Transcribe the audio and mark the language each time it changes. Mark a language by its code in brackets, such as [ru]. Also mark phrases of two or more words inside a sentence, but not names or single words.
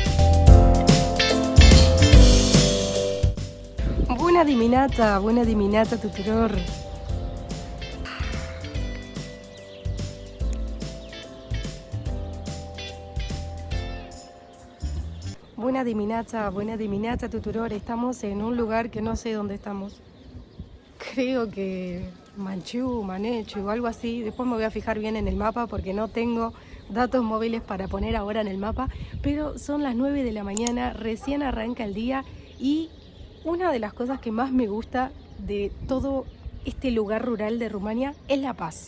[ro] Buena dimineața tuturor! Buena dimineața tuturor! [es] Estamos en un lugar que no sé dónde estamos. Creo que Manechu o algo así. Después me voy a fijar bien en el mapa porque no tengo datos móviles para poner ahora en el mapa. Pero son las 9 de la mañana, recién arranca el día y una de las cosas que más me gusta de todo este lugar rural de Rumania es la paz.